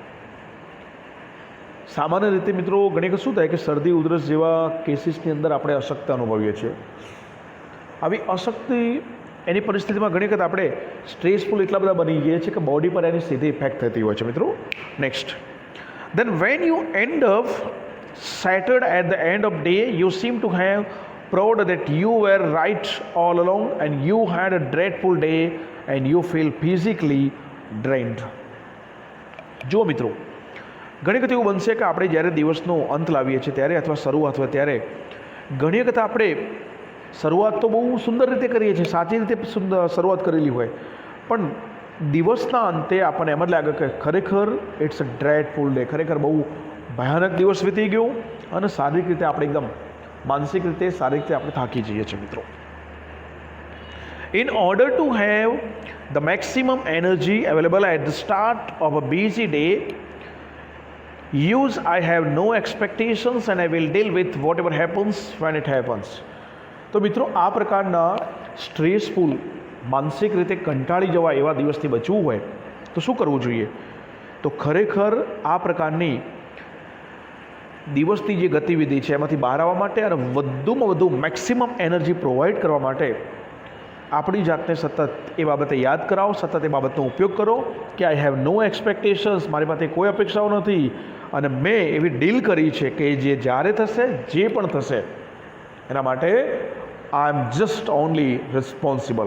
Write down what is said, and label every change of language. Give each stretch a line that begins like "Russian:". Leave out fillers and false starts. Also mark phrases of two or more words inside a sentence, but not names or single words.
Gujarati: સામાન્ય રીતે મિત્રો ઘણી વખત શું થાય કે શરદી ઉધરસ જેવા કેસીસની અંદર આપણે અશક્તિ અનુભવીએ છીએ. આવી અશક્તિ એની પરિસ્થિતિમાં ઘણી વખત આપણે સ્ટ્રેસફુલ એટલા બધા બની ગયા છીએ કે બોડી પર એની સીધી ઇફેક્ટ થતી હોય છે મિત્રો. નેક્સ્ટ,
English: then when you end up shattered at the end of day, you seem to have proved that you were right all along and you had a dreadful day and you feel physically drained.
Gujarati: જો મિત્રો ઘણી વખત એવું બનશે કે આપણે જ્યારે દિવસનો અંત લાવીએ છીએ ત્યારે અથવા શરૂઆત હોય ત્યારે ઘણી વખત આપણે શરૂઆત તો બહુ સુંદર રીતે કરીએ છીએ, સાચી રીતે શરૂઆત કરેલી હોય, પણ દિવસના અંતે આપણને એમ જ લાગે કે ખરેખર
English: ઇટ્સ અ ડ્રેડફુલ ડે,
Gujarati: ખરેખર બહુ ભયાનક દિવસ વીતી ગયો અને શારીરિક રીતે આપણે એકદમ માનસિક રીતે, શારીરિક રીતે આપણે થાકી જઈએ છીએ મિત્રો.
English: In order to have the maximum energy available at the start of a busy day, use I have no expectations and I will deal with whatever happens when it happens.
Gujarati: તો મિત્રો આ પ્રકારના સ્ટ્રેસફુલ, માનસિક રીતે કંટાળી જવા એવા દિવસથી બચવું હોય તો શું કરવું જોઈએ? તો ખરેખર આ પ્રકારની દિવસની જે ગતિવિધિ છે એમાંથી બહાર આવવા માટે અને વધુમાં વધુ
English: મેક્સિમમ એનર્જી
Gujarati: પ્રોવાઈડ કરવા માટે આપણી જાતને સતત એ બાબતે યાદ કરાવો, સતત એ બાબતનો ઉપયોગ કરો કે
English: આઈ હેવ નો એક્સપેક્ટેશન્સ,
Gujarati: મારી પાસે કોઈ અપેક્ષાઓ નથી અને મેં એવી ડીલ કરી છે કે જે જ્યારે થશે, જે પણ થશે એના માટે
English: આઈ એમ જસ્ટ ઓનલી રિસ્પોન્સિબલ.